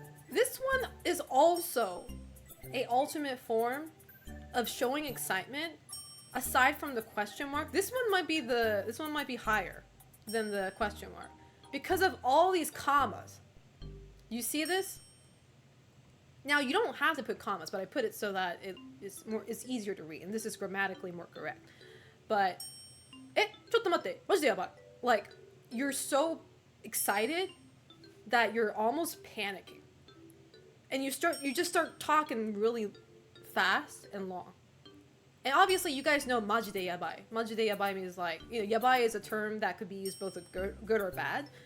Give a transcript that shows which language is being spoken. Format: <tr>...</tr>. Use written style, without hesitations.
<en>This one is also a ultimate form of showing excitement aside from the question mark. This one might be higher than the question mark because of all these commas. You see this? Now, you don't have to put commas, but I put it so that it's easier to read, and this is grammatically more correct.</en> <ja>But, ちょっと待って、マジでやばい.</ja> <en>Like, you're so excited that you're almost panicking. And you just start talking really fast and long. And obviously, you guys know majide yabai. Majide yabai means like, you know, yabai is a term that could be used both good or bad.</en>